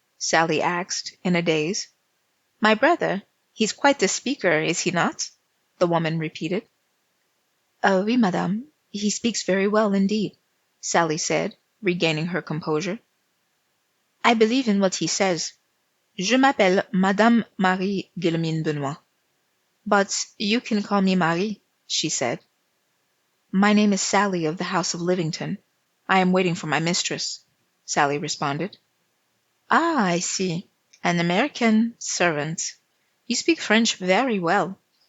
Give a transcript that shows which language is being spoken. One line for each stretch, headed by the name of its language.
English: Sally asked, in a daze. My brother, he's quite the speaker, is he not? The woman repeated.
French: Oui, madame,
English: he speaks very well indeed, Sally said, regaining her composure. I believe in what he says.
French: Je m'appelle Madame Marie Guillemine Benoit.
English: But you can call me Marie, she said. My name is Sally of the House of Livington. I am waiting for my mistress, Sally responded. Ah, I see. An American servant. You speak French very well.